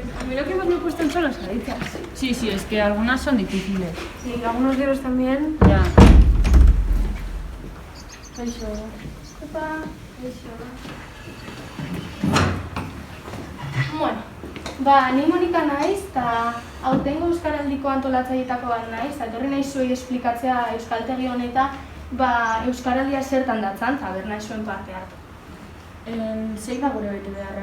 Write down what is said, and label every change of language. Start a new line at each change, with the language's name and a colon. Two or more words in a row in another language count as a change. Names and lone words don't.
Spanish: mira que hemos puesto en solo salitas. Sí, es que algunas son difíciles. Sí, algunos libros también. Ya. Eso. Opa, eso.
Basque: Bueno, ni Monika naiz, eta aurtengo Euskaraldiko antolatzaileetako bat naiz, eta etorri nahi zuei esplikatzea euskaltegi honetan, Euskaraldia zertan datzan, eta ber nahi zuen parte hartu. Zein da gure bete beharra?